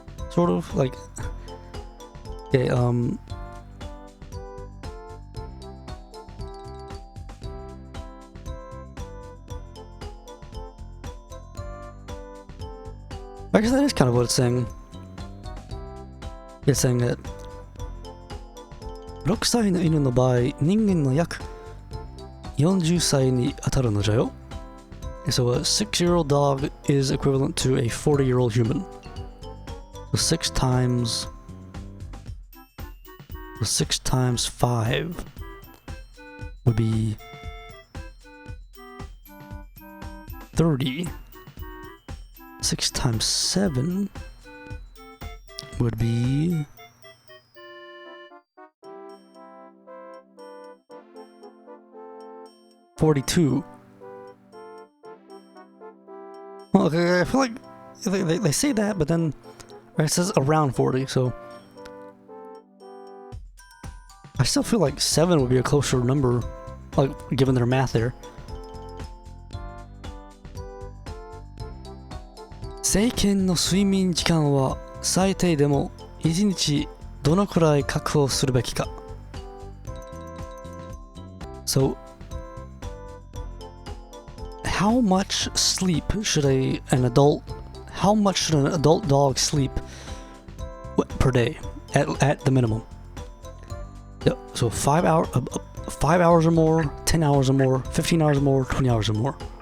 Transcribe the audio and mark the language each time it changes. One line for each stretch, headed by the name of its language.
English: Sort of like, okay. I guess that is kind of what it's saying. It's saying that
Japanese: 6歳の犬の場合、人間の約40歳に当たるのじゃよ。
English: So a 6-year-old dog is equivalent to a 40-year-old human. So 6 times 5 would be 30. 6 times 7 would be 42. Well, okay, I feel like they say that, but then it says around 40, so I still feel like 7 would be a closer number, like given their math there.
Japanese: 成犬の睡眠時間は最低でも1日どのくらい確保するべきか。
English: So, how much sleep should an adult dog sleep per day at the minimum? Yep. So 5 hours or more, 10 hours or more, 15 hours or more, 20 hours or more.